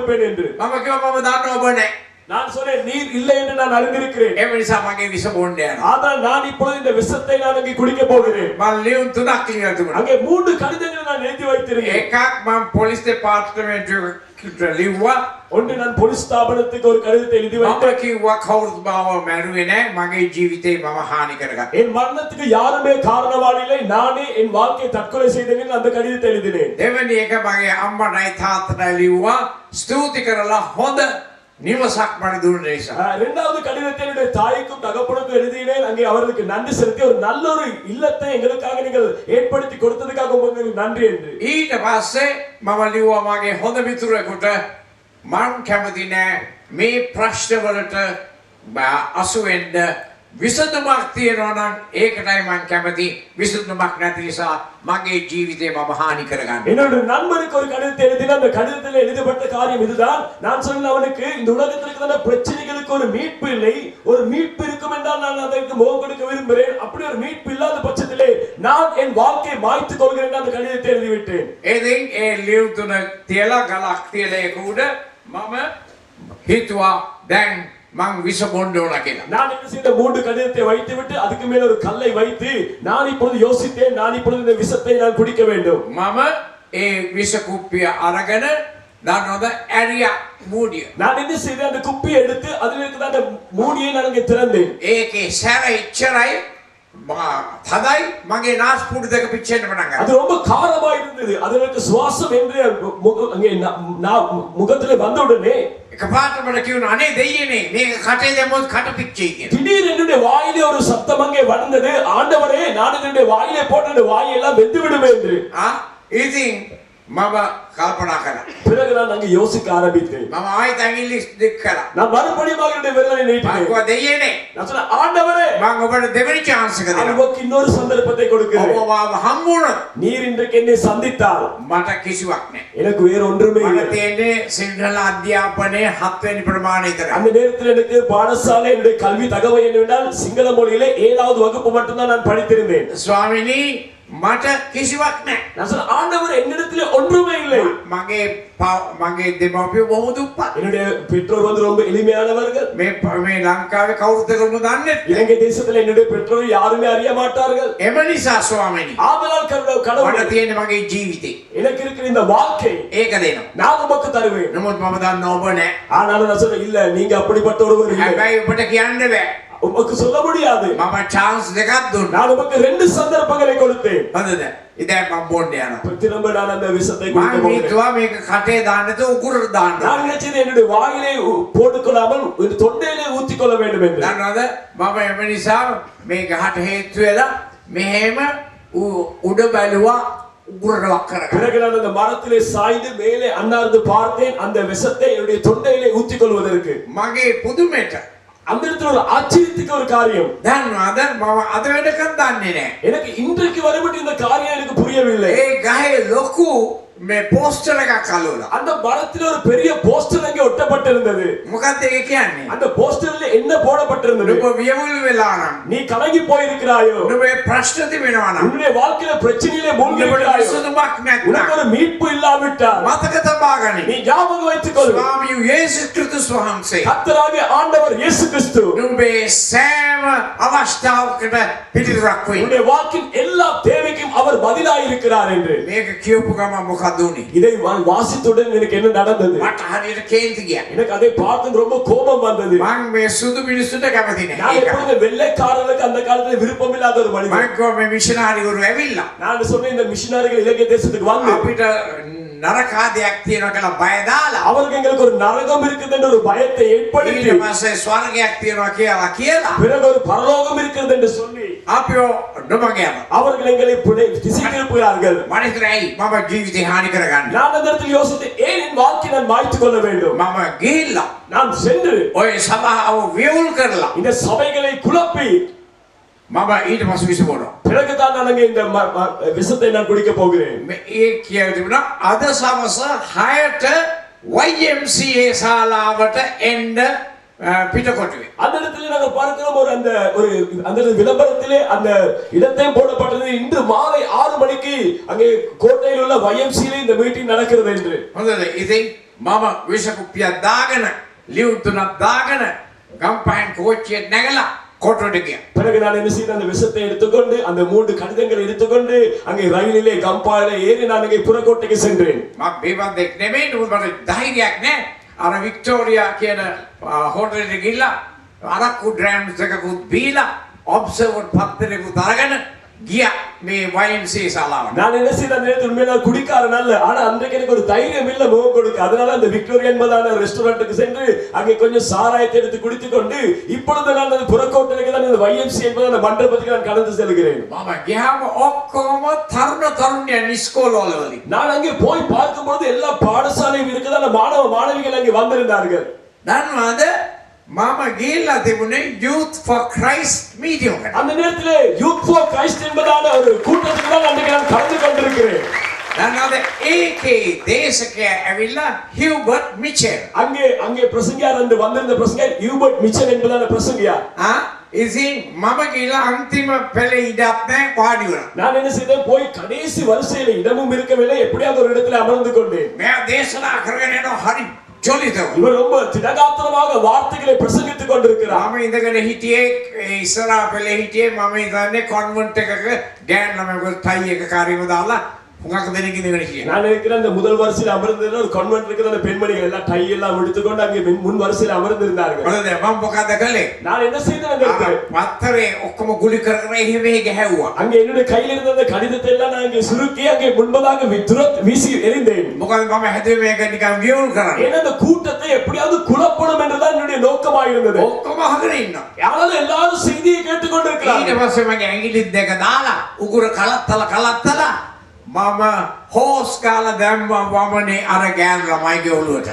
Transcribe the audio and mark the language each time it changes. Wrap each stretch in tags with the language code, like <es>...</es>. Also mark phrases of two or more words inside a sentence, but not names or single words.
<si>මම කිව්වා මම දන්නවා ඔබ නැහැ.</si> <ta>நான் சொன்னேன் நீர் இல்லை என்று நான் அறிந்திருக்கிறேன்.</ta> <si>ඒ නිසා මගේ විස බොන්න යනවා.</si> <ta>ஆனால் நான் இப்பொழுது இந்த விஷத்தை நான் அங்கே குடிக்க போகிறேன்.</ta> <si>මම ලියුම් 3ක් ලියලා තිබුණා.</si> <ta>அங்கே 3 கடிதங்களை நான் எழுதி வைத்திருந்தேன்.</ta> <si>එකක් මම පොලිස් දෙපාර්තමේන්තුවට ලිව්වා.</si> <ta>ஒன்று நான் போலீஸ் ஸ்தாபனத்துக்கு ஒரு கடிதத்தை எழுதி</ta> <si>මම</si> <ta>வைத்தேன்.</ta> <si>කිව්වා කවුරුත් මාව මැරුවේ නැහැ. මගේ ජීවිතේ මම හානි කරගත්තා.</si> <ta>என் மரணத்துக்கு யாருமே காரணவாளி இல்லை, நானே என் வாழ்க்கையை தற்கொலை செய்தேன் என்று அந்த கடிதத்தை எழுதினேன்.</ta> <si>දෙවෙනි එක මගේ අම්මටයි තාත්තටයි ලිව්වා. ස්තුති කරලා හොඳ නිවසක් මට දුන්න නිසා.</si> <ta>இரண்டாவது கடிதத்தை என்னுடைய தாய்க்கும் தகப்பனுக்கும் எழுதினேன். அங்கே அவர்களுக்கு நன்றி செலுத்தி ஒரு நல்ல ஒரு இல்லத்தை எங்களுக்காக நீங்கள் ஏற்படுத்தி கொடுத்ததுக்காக உங்களுக்கு நன்றி என்று.</ta> <si>ඊට පස්සේ මම ලිව්වා මගේ හොඳ මිතුරෙකුට මම කැමති නෑ මේ ප්‍රශ්න වලට අසු වෙන්න විසඳුමක් තියෙනවා නම් ඒකටයි මම කැමති. විසඳුමක් නැති නිසා මගේ ජීවිතේ මම හානි කරගන්න.</si> <ta>என்னோட நண்பனுக்கு ஒரு கடிதத்தை எழுதினேன். அந்த கடிதத்தில் எழுதப்பட்ட காரியம் இதுதான். நான் சொன்னேன் அவனுக்கு இந்த உலகத்தில் இருக்கிற பிரச்சனைகளுக்கு ஒரு மீட்பு இல்லை. ஒரு மீட்பு இருக்கும் என்றால் நான் அதற்கு முகம் கொடுக்க விரும்புகிறேன். அப்படி ஒரு மீட்பு இல்லாத பட்சத்திலே நான் என் வாழ்க்கையை மாய்த்துக் கொள்கிறேன் என்று அந்த கடிதத்தை எழுதிவிட்டேன்.</ta> <si>ඉතින් ඒ ලියුම් තුන තියලා ගලක් තියලා ඒක උඩ මම හිතුවා දැන් මං විස බොන්න ඕන කියලා.</si> <ta>நான் என்ன செய்த 3 கடிதத்தை வைத்துவிட்டு அதுக்கு மேல ஒரு கல்லை வைத்து நான் இப்பொழுது யோசித்தேன், நான் இப்பொழுது இந்த விஷத்தை நான் குடிக்க வேண்டும்.</ta> <si>මම ඒ විස කුප්පිය අරගෙන දන්නවද ඇරියා මූඩිය.</si> <ta>நான் என்ன செய்தேன், அந்த குப்பியை எடுத்து அதில் இருக்கிற அந்த மூடியை நான் அங்கே திறந்தேன்.</ta> <si>ඒකේ සැර ඉච්චරයි තදයි මගේ නාස්පුඩු දෙක පිච්චෙන්න පටන් ගත්තා.</si> <ta>அது ரொம்ப காரமா இருந்தது. அதில் இருக்க சுவாசம் என்று அங்கே முகத்திலே வந்த உடனே</ta> <si>එකපාරට මට කියුණා අනේ දෙයියනේ මේක කටේ දැම්මොත් කට පිච්චෙයි කියලා.</si> <ta>திடீர் என்னுடைய வாயிலே ஒரு சத்தம் அங்கே வந்தது, ஆண்டவரே நான் என்னுடைய வாயிலே போட்ட வாயெல்லாம் வெந்து விடுமே என்று.</ta> <si>ඉතින් මම කල්පනා කළා.</si> <ta>பிறகு நான் அங்கே யோசிக்க ஆரம்பித்தேன்.</ta> <si>මම ආයෙත් ඇඟිලි දික් කළා.</si> <ta>நான் மறுபடியும் என்னுடைய விரலை</ta> <si>මම</si> <ta>நீட்டினேன்.</ta> <si>කිව්වා දෙයියනේ</si> <ta>நான் சொன்னேன், ஆண்டவரே</ta> <si>මම ඔබට දෙවෙනි chance එක දෙනවා.</si> <ta>உங்களுக்கு இன்னொரு சந்தர்ப்பத்தை கொடுக்கிறேன்.</ta> <si>ඔබ මාව හම්බුනොත්</si> <ta>நீர் இன்றைக்கு என்னை சந்தித்தால்</ta> <si>මට කිසිවක් නැහැ.</si> <ta>எனக்கு வேற ஒன்றுமே</ta> <si>මට</si> <ta>இல்லை.</ta> <si>තියෙන්නේ සිංහල අධ්‍යාපනයේ 7 වෙනි ප්‍රමාණය විතරයි.</si> <ta>அந்த நேரத்தில் எனக்கு பாடசாலை என்னுடைய கல்வி தகவல் என்னவென்றால் சிங்கள மொழியிலே 7வது வகுப்பு மட்டும்தான் நான் படித்திருந்தேன்.</ta> <si>ස්වාමිනී මට කිසිවක් නැහැ.</si> <ta>நான் சொன்னேன், ஆண்டவர் என்னிடத்திலே ஒன்றுமே இல்லை.</ta> <si>මගේ දෙමාපියෝ බොහොම දුප්පත්.</si> <ta>என்னுடைய பெற்றோர் வந்து ரொம்ப எளிமையானவர்கள்.</ta> <si>මේ ලංකාවේ කවුරුත් කවුරුත් දන්නේ නැහැ.</si> <ta>இலங்கை தேசத்தில் என்னுடைய பெற்றோர் யாருமே அறிய மாட்டார்கள்.</ta> <si>එම නිසා ස්වාමිනී</si> <ta>ஆதலால்</ta> <si>මට</si> <ta>கடவுள்</ta> <si>තියෙන්නේ මගේ ජීවිතේ.</si> <ta>எனக்கு இருக்கிற இந்த வாழ்க்கை</ta> <si>ඒක දෙනවා.</si> <ta>நான் உமக்கு தருவேன்.</ta> <si>නමුත් මම දන්නවා ඔබ නැහැ.</si> <ta>ஆனாலும் நான் சொன்னேன், இல்ல நீங்க அப்படிப்பட்ட ஒருவர் இல்லை.</ta> <si>හැබැයි ඔබට කියන්න බෑ.</si> <ta>உமக்கு சொல்ல முடியாது.</ta> <si>මම chance දෙකක් දුන්නා.</si> <ta>நான் உமக்கு 2 சந்தர்ப்பங்களை கொடுத்தேன்.</ta> <si>හරිද? ඉතින් මම බොන්න යනවා.</si> <ta>திரும்ப நான் அந்த விஷத்தை குடிக்க</ta> <si>මම</si> <ta>போகிறேன்.</ta> <si>හිතුවා මේක කටේ දාන්න නැතුව උගුරට දාන්න.</si> <ta>நான் நினைச்சது என்னுடைய வாயிலே போட்டுக்கொள்ளாமல் இந்த தொண்டையிலே ஊத்திக்கொள்ள வேண்டும் என்று.</ta> <si>දන්නවද? මම එම නිසා මේ ගහට හේතු වෙලා මෙහෙම උඩ බැලුවා උගුරට වක් කරගන්න.</si> <ta>பிறகு நான் அந்த மரத்திலே சாய்ந்து மேலே அண்ணாந்து பார்த்தேன் அந்த விஷத்தை என்னுடைய தொண்டையிலே ஊத்திக்கொள்வதற்கு.</ta> <si>මගේ පුදුමෙට</si> <ta>அந்த இடத்துல ஒரு ஆச்சரியத்துக்கு ஒரு காரியம்.</ta> <si>දන්නවද? මම අද වෙනකන් දන්නේ නැහැ.</si> <ta>எனக்கு இன்றைக்கு வரைபட்டு இந்த காரியம் எனக்கு புரியவில்லை.</ta> <si>ඒ ගහේ ලොකු මේ පෝස්ටර් එකක් අලවලා.</si> <ta>அந்த மரத்தில் ஒரு பெரிய போஸ்டர் அங்கே ஒட்டப்பட்டிருந்தது.</ta> <si>මොකක්ද ඒක කියන්නේ?</si> <ta>அந்த போஸ்டர்ல என்ன போடப்பட்டிருந்தது?</ta> <si>ඔබ වියවුල් වෙලා නම්</si> <ta>நீ கலங்கி போயிருக்கிறாயோ,</ta> <si>ඔබේ ප්‍රශ්න තිබෙනවා නම්</si> <ta>உன்னுடைய வாழ்க்கையில பிரச்சனையிலே மூழ்கி</ta> <si>ඔබට</si> <ta>இருக்கிறாயோ,</ta> <si>විසඳුමක්</si> <ta>உனக்கு</ta> <si>නැත්නම්</si> <ta>ஒரு மீட்பு இல்லாவிட்டால்</ta> <si>මතක තබා ගනිමු.</si> <ta>நீ ஞாபகம் வைத்துக் கொள்,</ta> <si>ස්වාමී යේසුස් ක්‍රිස්තුස් වහන්සේ</si> <ta>கர்த்தராகிய ஆண்டவர் இயேசு கிறிஸ்து</ta> <si>නුඹේ සෑම අවස්ථාවකට පිළිතුරක් වෙයි.</si> <ta>உன்னுடைய வாழ்க்கையின் எல்லா தேவைக்கும் அவர் பதிலாய் இருக்கிறார் என்று.</ta> <si>මේක කියපු ගමන් මොකද උනේ?</si> <ta>இதை வாசித்துடன் எனக்கு என்ன நடந்தது?</ta> <si>මට හරියට කේන්ති ගියා.</si> <ta>எனக்கு அதை பார்த்து ரொம்ப கோபம் வந்தது.</ta> <si>මම මේ සුදු මිනිස්සුන්ට කැමති</si> <ta>நான்</ta> <si>නැහැ.</si> <ta>எப்பொழுது வெள்ளைக்காரர்களுக்கு அந்த காலத்துல விருப்பம் இல்லாத ஒரு மனிதன்.</ta> <si>මම කිව්වා මේ මිෂනරිවරු ඇවිල්ලා</si> <ta>நான் சொன்னேன், இந்த மிஷனரிகள் இலங்கை தேசத்துக்கு வந்து</ta> <si>අපිට නරකාදයක් තියෙනවා කියලා බය දාලා</si> <ta>அவருக்கு எங்களுக்கு ஒரு நரகம் இருக்குது என்ற ஒரு பயத்தை ஏற்படுத்தி</ta> <si>ඊට පස්සේ ස්වර්ගයක් තියෙනවා කියලා</si> <ta>பிறகு ஒரு பரலோகம் இருக்கிறது என்று சொல்லி</ta> <si>අපිව නොමග යනවා.</si> <ta>அவர்கள் எங்களை திசை திருப்புகிறார்கள்.</ta> <si>මම හිතුවා ඇයි මම ජීවිතේ හානි කරගන්නේ?</si> <ta>நான் அந்த இடத்தில் யோசித்தேன், ஏன் என் வாழ்க்கையை நான் மாய்த்துக் கொள்ள வேண்டும்?</ta> <si>මම ගිහිල්ලා</si> <ta>நான் சென்று</ta> <si>ඔය සභාව වියවුල් කරලා</si> <ta>இந்த சபைகளை குழப்பி</ta> <si>මම ඊට පස්සේ විස බොනවා.</si> <ta>பிறகுதான் நான் அங்கே இந்த விஷத்தை நான் குடிக்க போகிறேன்.</ta> <si>ඒ කියලා තිබුණා අද සවස 6ට YMCA ශාලාවට එන්න පිටකොටුවේ.</si> <ta>அந்த இடத்துல நாங்கள் பார்க்கிறோம் அந்த விளம்பரத்திலே அந்த இடத்தையும் போடப்பட்டது இன்று மாலை 6 மணிக்கு அங்கே கோட்டையில் உள்ள YMCA இந்த மீட்டிங் நடக்கிறது என்று.</ta> <si>හොඳද? ඉතින් මම විස කුප්පියක් දාගෙන ලියුම් තුනක් දාගෙන ගම්පහෙන් කෝච්චියට නැගලා කොටුවට ගියා.</si> <ta>பிறகு நான் என்ன செய்தேன், அந்த விஷத்தை எடுத்துக்கொண்டு அந்த 3 கடிதங்களை எடுத்துக்கொண்டு அங்கே ரயிலிலே கம்பாயில ஏறி நான் அங்கே புறக்கோட்டைக்கு சென்றேன்.</ta> <si>මම බේබන්දෙක් නෙමෙයි, නමුත් මට ධෛර්යයක් නැහැ. අර වික්ටෝරියා කියන හෝටලෙට ගිහිල්ලා අරක්කු ඩ්‍රෑම්ස් එකකුත් බීලා ඔබ්සර්වර් පත්තරයකුත් අරගෙන ගියා මේ YMCA ශාලාවට.</si> <ta>நான் என்ன செய்தேன், அந்த நேரத்தில் உண்மையில குடிக்காரன் அல்ல, ஆனா அன்றைக்கு எனக்கு ஒரு தைரியம் இல்ல முகம் கொடுக்க. அதனால அந்த விக்டோரியா என்பதான ரெஸ்டாரண்ட்டுக்கு சென்று அங்கே கொஞ்சம் சாராயத்தை எடுத்து குடித்துக் கொண்டு இப்பொழுது நான் அந்த புறக்கோட்டைக்கு தான் இந்த YMCA என்பதான மண்டபத்துக்கு நான் கடந்து செல்கிறேன்.</ta> <si>මම ගියාම ඔක්කොම තරුණ තරුණියන් ඉස්කෝලවල වලින්.</si> <ta>நான் அங்கே போய் பார்க்கும்போது எல்லா பாடசாலையும் இருக்குதான மாணவ மாணவிகள் அங்கே வந்திருந்தார்கள்.</ta> <si>දන්නවද මම ගිහිල්ලා තිබුණේ Youth for Christ meeting එකට.</si> <ta>அந்த நேரத்திலே யூத் ஃபார் கிரைஸ்ட் என்பதான ஒரு கூட்டத்துக்கு தான் அன்றைக்கு நான் கலந்து கொண்டிருக்கிறேன்.</ta> <si>දන්නවද ඒකේ දේශකයා ඇවිල්ලා හියුබර්ට් මිචෙල්.</si> <ta>அங்கே பிரசங்கியார் என்று வந்திருந்த பிரசங்கியார் ஹியூபர்ட் மிச்சல் என்பதான பிரசங்கியார்.</ta> <si>ඉතින් මම ගිහිල්ලා අන්තිම පෙළේ ඉඩක් නැහැ වාඩි වුණා.</si> <ta>நான் என்ன செய்தேன், போய் கடைசி வரிசையில இடமும் இருக்கவில்லை, எப்படியாவது ஒரு இடத்துல அமர்ந்து கொண்டேன்.</ta> <si>මෙයා දේශනා කරගෙන යනවා හරි ජොලිතව.</si> <ta>இவர் ரொம்ப திடகாத்திரமாக வார்த்தைகளை பிரசங்கித்துக் கொண்டிருக்கிறார்.</ta> <si>මම ඉඳගෙන හිටියේ ඉස්සරහා පෙළේ හිටියේ මම ඉඳන්නේ කොන්වෙන්ට් එකක ගෑන් ළමයෙකුට ටයි එක කාරියම දාලා හුඟක් දෙනෙක් ඉඳගෙන හිටියා.</si> <ta>நான் இருக்கிறேன் அந்த முதல் வரிசையில் அமர்ந்திருந்த ஒரு கான்வென்ட் இருக்கிற அந்த பெண்மணிகள் எல்லாம் டை எல்லாம் எடுத்துக்கொண்டு அங்கே முன் வரிசையில் அமர்ந்திருந்தார்கள்.</ta> <si>මොකද මම මොකද කළේ?</si> <ta>நான் என்ன செய்தேன், அந்த</ta> <si>පත්තරේ ඔක්කොම ගුලි කර කර එහෙම ගහුවා.</si> <ta>அங்கே என்னுடைய கையில் இருந்த அந்த கடிதத்தை எல்லாம் நான் அங்கே சுருக்கி அங்கே முன்பதாக வீசி எறிந்தேன்.</ta> <si>මොකද මම හැදුවේ මේක නිකන් වියුල් කරන්න.</si> <ta>ஏன்னா அந்த கூட்டத்தை எப்படியாவது குழப்பணும் என்றுதான் என்னுடைய நோக்கமாக இருந்தது.</ta> <si>ඔක්කොම අහගෙන ඉන්නවා.</si> <ta>யாராலும் எல்லாரும் செய்தியை கேட்டுக்கொண்டிருக்கிறார்கள்.</ta> <si>ඊට පස්සේ මගේ ඇඟිලි දෙක දාලා උගුර කලත්තලා මම හෝස් කාලා දැම්මා වමනේ අර ගෑන් ළමයිගේ ඔළුවට.</si>